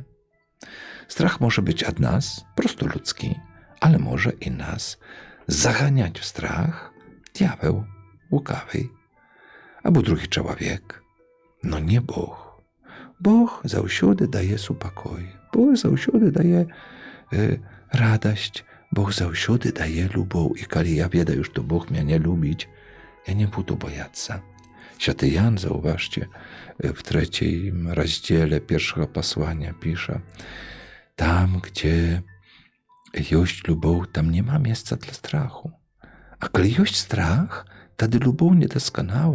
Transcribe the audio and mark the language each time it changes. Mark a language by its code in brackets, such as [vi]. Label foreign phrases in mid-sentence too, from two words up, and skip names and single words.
[pl] Strach może być od nas, prosto ludzki, ale może i nas zaganiać w strach diabeł, łukawy, albo drugi człowiek. No nie Bóg. Bóg zawsze daje spokój. Bóg zawsze daje radość [be] Бог заўсёды дае любоў, і калі я ведаю, што Бог мяне любіць, я не буду бояцца. [pl] Święty Jan, zauważcie, w 3 rozdziale pierwszego posłania pisze, tam, gdzie jest lubow, tam nie ma miejsca dla strachu. A kiedy jest strach, wtedy lubow niedoskonała.